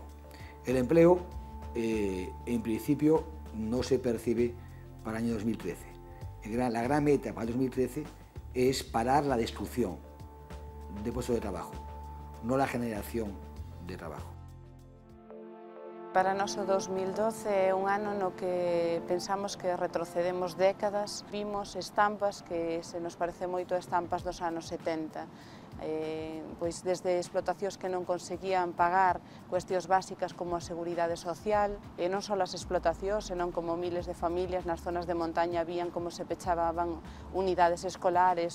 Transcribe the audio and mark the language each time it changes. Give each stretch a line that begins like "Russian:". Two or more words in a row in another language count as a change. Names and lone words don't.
Spanish: El empleo, en principio, no se percibe para el año 2013. La gran meta para el 2013 es parar la destrucción de puestos de trabajo, no la generación de trabajo.
Galician: Para nós o 2012 é un ano no que pensamos que retrocedemos décadas. Vimos estampas que se nos parece moito a estampas dos anos 70. Pois desde explotacións que non conseguían pagar cuestións básicas como a seguridade social, e non só as explotacións, senón como miles de familias nas zonas de montaña vían como se pechaban unidades escolares.